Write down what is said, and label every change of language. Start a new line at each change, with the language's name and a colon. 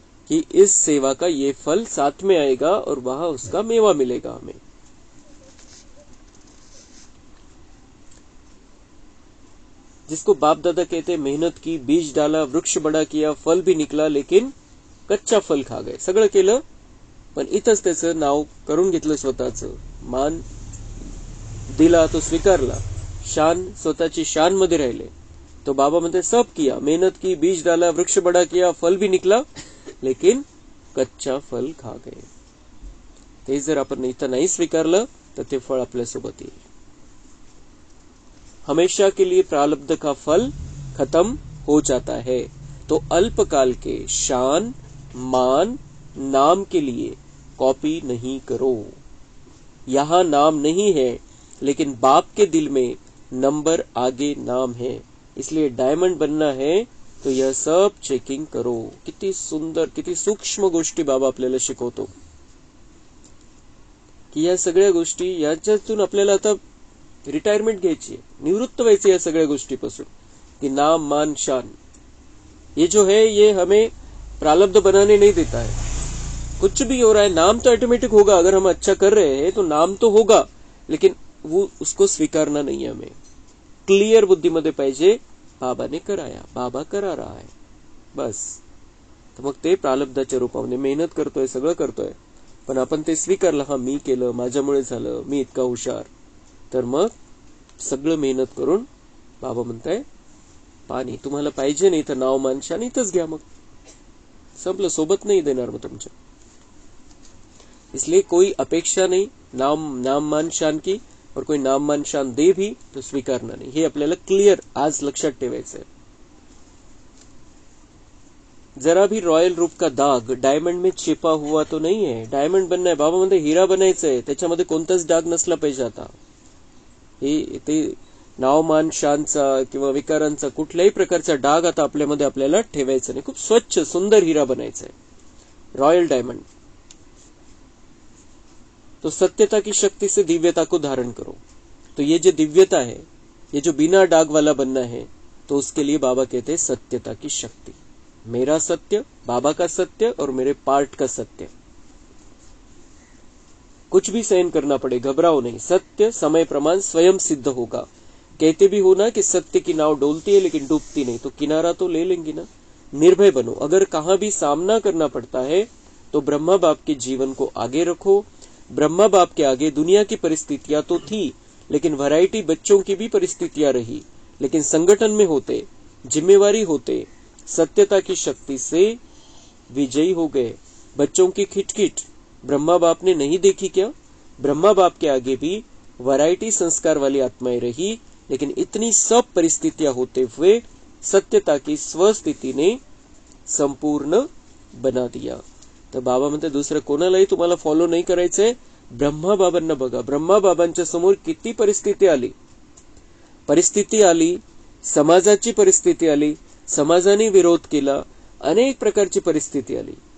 Hindi: कि इस सेवा का ये फल साथ में आएगा और वहां उसका मेवा मिलेगा हमें। जिसको बाप दादा कहते मेहनत की, बीज डाला, वृक्ष बड़ा किया, फल भी निकला, लेकिन कच्चा फल खा गए.
Marathi: सगळं केलं पण इथंच त्याचं नाव करून घेतलं स्वतःचं. मान दिला तो स्वीकारला, शान स्वतःची शान मध्ये राहिले. तो बाबा म्हणते
Hindi: सब किया, मेहनत की, बीज डाला, वृक्ष बड़ा किया, फल भी निकला, लेकिन कच्चा फल खा गए.
Marathi: ते जर आपण इथं नाही स्वीकारलं तर ते फळ आपल्यासोबत येईल.
Hindi: हमेशा के लिए प्रारब्ध का फल खत्म हो जाता है. तो अल्पकाल के शान, मान, नाम के लिए कॉपी नहीं करो. यहां नाम नहीं है, लेकिन बाप के दिल में नंबर आगे नाम है. इसलिए डायमंड बनना है तो यह सब चेकिंग करो.
Marathi: किती सुंदर, किती सूक्ष्म गोष्टी बाबा आपल्याला शिकवतो की या सगळ्या गोष्टी याच्यातून आपल्याला आता रिटायरमेंट घ्यायची है, निवृत्त व्हायचे या सगळ्या गोष्टीपासून.
Hindi: कि नाम, मान, शान ये जो है ये हमें प्रारब्ध बनाने नहीं देता है. कुछ भी हो रहा है, नाम तो ऑटोमेटिक होगा. अगर हम अच्छा कर रहे हैं तो नाम तो होगा, लेकिन वो उसको स्वीकारना नहीं है. हमें क्लियर
Marathi: बुद्धीमध्ये पाहिजे
Hindi: बाबाने कराया, बाबा करा रहा है, बस.
Marathi: तर मग ते प्रारब्धाच्या रूपामध्ये मेहनत करतोय, सगळं करतोय, पण आपण ते स्वीकारलं. हा मी केलं, माझ्यामुळे झालं, मी इतका हुशार. तर मग सगळं मेहनत करून बाबा म्हणताय पाणी तुम्हाला पाहिजे नाही तर नाव, मान, शान इथंच घ्या. मग संपलं, सोबत नहीं देणार मग तुमच्या.
Hindi: इसलिए कोई अपेक्षा नहीं नाम मान शान की, और कोई नाम मान शान दे भी तो स्वीकारना नहीं.
Marathi: हे आपल्याला क्लियर आज लक्षात ठेवायचं आहे.
Hindi: जरा भी रॉयल रूप का दाग डायमंड में छिपा हुआ तो नहीं है.
Marathi: डायमंड बनना है, बाबा म्हणते हिरा बनायचंय, त्याच्यामध्ये कोणताच डाग नसला पाहिजे. आता हे ते नाव, मान, शानचा किंवा विकारांचा कुठल्याही प्रकारचा डाग आता आपल्यामध्ये आपल्याला ठेवायचा नाही. खूप स्वच्छ सुंदर हिरा बनायचा है, रॉयल डायमंड.
Hindi: तो सत्यता की शक्ति से दिव्यता को धारण करो. तो ये जो दिव्यता है, ये जो बिना डाग वाला बनना है, तो उसके लिए बाबा कहते हैं सत्यता की शक्ति. मेरा सत्य, बाबा का सत्य और मेरे पार्ट का सत्य. कुछ भी सहन करना पड़े, घबराओ नहीं. सत्य समय प्रमाण स्वयं सिद्ध होगा. कहते भी हो ना कि सत्य की नाव डोलती है लेकिन डूबती नहीं, तो किनारा तो ले लेंगी ना. निर्भय बनो. अगर कहां भी सामना करना पड़ता है तो ब्रह्मा बाप के जीवन को आगे रखो. ब्रह्मा बाप के आगे दुनिया की परिस्थितियां तो थी, लेकिन वैरायटी बच्चों की भी परिस्थितियां रही. लेकिन संगठन में होते, जिम्मेवारी होते, सत्यता की शक्ति से विजयी हो गए. बच्चों की खिटखिट ब्रह्मा बाप ने नहीं देखी क्या? ब्रह्मा बाप के आगे भी वैरायटी संस्कार वाली आत्माएं रही, लेकिन इतनी सब परिस्थितियां होते हुए सत्यता की स्वस्थिति ने संपूर्ण बना दिया.
Marathi: तर बाबा म्हणते दुसरं कोणालाही तुम्हाला फॉलो नाही करायचंय. ब्रह्मा बाबांना बघा. ब्रह्मा बाबांच्या समोर किती परिस्थिती आली, समाजाची परिस्थिती आली, समाजाने विरोध केला, अनेक प्रकारची परिस्थिती आली.